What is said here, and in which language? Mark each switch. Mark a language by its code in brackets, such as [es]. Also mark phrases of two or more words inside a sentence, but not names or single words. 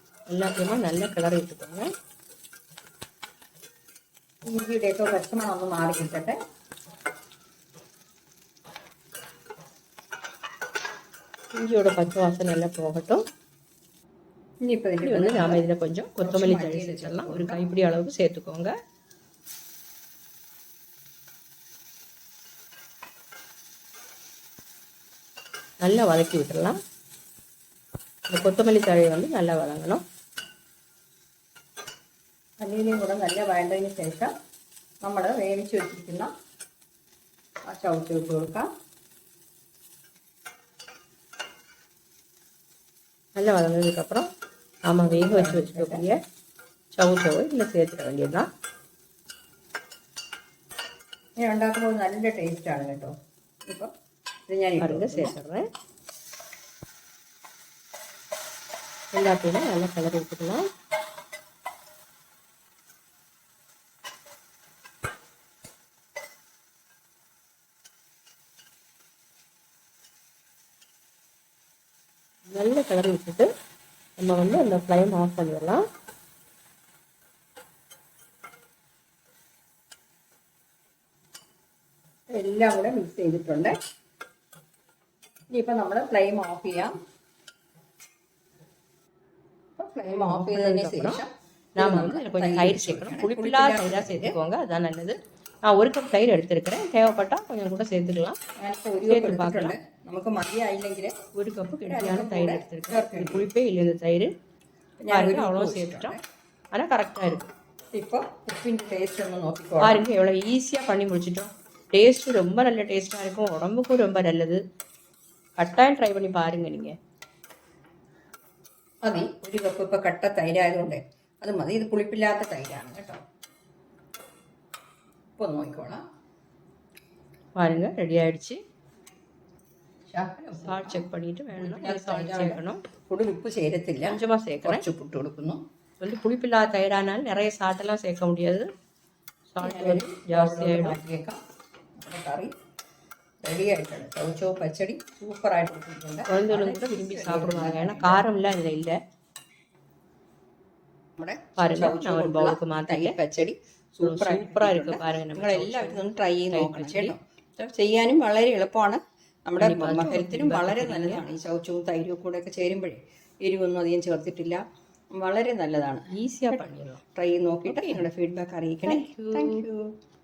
[ta] எல்லாத்தையுமே நல்லா கிளறி விட்டுக்கோங்க. [ml] ഇഞ്ചിയുടെ പച്ചമണം ഒന്ന് മാറി കിട്ടട്ടെ. [ta] இஞ்சியோட பச்சை வாசனை எல்லாம் போகட்டும். இனியிப்போ இது வந்து நாம் இதில் கொஞ்சம் கொத்தமல்லி தழை சேர்த்துடலாம். ஒரு கைப்பிடி அளவுக்கு சேர்த்துக்கோங்க. நல்லா வதக்கி விட்டுடலாம். இந்த கொத்தமல்லி தழை வந்து நல்லா வதங்கணும். [ml] മല്ലിയിലയും കൂടെ നല്ല വഴണ്ടതിന് ശേഷം നമ്മൾ വേവിച്ച് വെച്ചിരിക്കുന്ന ആ ചവച്ച് ഇട്ട് കൊടുക്കാം. [ta] நல்லா வதங்கினதுக்கப்புறம் நாம் வேக வச்சு வச்சுக்கக்கூடிய சவுச்சவை இதில் சேர்த்துக்க வேண்டியதுதான். [ml] ഇനി ഉണ്ടാക്കുമ്പോൾ നല്ല ടേസ്റ്റാണ് കേട്ടോ. ഇപ്പം ഇത് ഞാൻ [ta] பாருங்க சேர்த்துடுறேன். எல்லாத்தையுமே நல்லா கிளறி விட்டுக்கலாம். நல்லா கிளறி விட்டுட்டு நம்ம வந்து அந்த [en] flame off [ta] பண்ணிடலாம். [ml] എല്ലാം കൂടെ മിക്സ് ചെയ്തിട്ടുണ്ട്. ഇനിയിപ്പോൾ നമ്മൾ [en] flame off [ml] ചെയ്യാം. [en] flame off [ml] ചെയ്തതിന് ശേഷം [ta] நாம் வந்து கொஞ்சம் தயிர் சேர்க்கணும். புளிப்பில்லாத தயிராக சேர்த்துக்கோங்க, அதுதான் நல்லது. நான் 1 கப் தயிர் எடுத்துருக்கிறேன். தேவைப்பட்டால் கொஞ்சம் கூட சேர்த்துக்கலாம். சேர்த்து பார்க்கலாம். [ml] നമുക്ക് മതിയായില്ലെങ്കിൽ [ta] 1 கப்பு கெட்டியான தயிர் எடுத்துருக்கேன். புளிப்பே இல்லை இந்த தயிர். பாருங்க அவ்வளோ சேர்த்துட்டோம். ஆனால் கரெக்டாக இருக்குது. [ml] ഇപ്പോ ഉപ്പിന്റെ ടേസ്റ്റ് ഒന്ന് നോക്കിക്കോ. [ta] பாருங்க எவ்வளோ ஈஸியாக பண்ணி முடிச்சிட்டோம். டேஸ்ட்டு ரொம்ப நல்ல டேஸ்ட்டாக இருக்கும். உடம்புக்கும் ரொம்ப நல்லது. கட்டாயம் ட்ரை பண்ணி பாருங்கள் நீங்கள். [ml] മതി. 1 കപ്പ് ഇപ്പോൾ കട്ട തൈരായതുകൊണ്ട് അത് മതി. ഇത് പുളിപ്പില്ലാത്ത തൈരാണ് കേട്ടോ. ഇപ്പോൾ നോക്കിക്കോളാം. [ta] பாருங்க ரெடி ஆயிடுச்சு. சால்ட் செக் பண்ணிட்டு வேணும்னா சால்ட் சேர்க்கணும். [ml] കൂടുതൽ ഉപ്പ് ചേരത്തില്ല. [ta] கொஞ்சமாக சேர்க்கணும். [ml] കുറച്ച് ഉപ്പിട്ട് കൊടുക്കുന്നു. [ta] வந்து புளிப்பில்லாத தயிரானாலும் நிறைய சால்ட்டெல்லாம் சேர்க்க முடியாது. சால்ட் வந்து ஜாஸ்தி ஆகிடும். [ml] നമ്മുടെ കറി ரெடி ஆகிട്ടുണ്ട്. [ta] சவுச்சோ பச்சடி சூப்பராகிட்டு கொடுத்துருக்குங்க. குழந்தைகளும் கூட விரும்பி சாப்பிடுவாங்க. ஏன்னா காரம்லாம் இதில் இல்லை. [ml] നമ്മുടെ [ta] பாருங்க நான் ஒரு பவுலுக்கு மாற்றிட்டேன். [ml] പച്ചടി [ta] சூப்பராக இருக்குது பாருங்க. [ml] നിങ്ങൾ എല്ലാവരും ഒന്ന് ട്രൈ ചെയ്ത് നോക്കണം കേട്ടോ. ചെയ്യാനും വളരെ എളുപ്പമാണ്. നമ്മുടെ ഹെൽത്തിനും വളരെ നല്ലതാണ്. ഈ ചവച്ചവും തൈരും കൂടെ ഒക്കെ ചേരുമ്പോഴേ എരിവൊന്നും അധികം ചേർത്തിട്ടില്ല. വളരെ നല്ലതാണ്. [ta] ஈஸியாக பண்ணிடலாம். [ml] ട്രൈ ചെയ്ത് നോക്കിയിട്ട് നിങ്ങളുടെ ഫീഡ്ബാക്ക് അറിയിക്കണേ. [en] Thank you.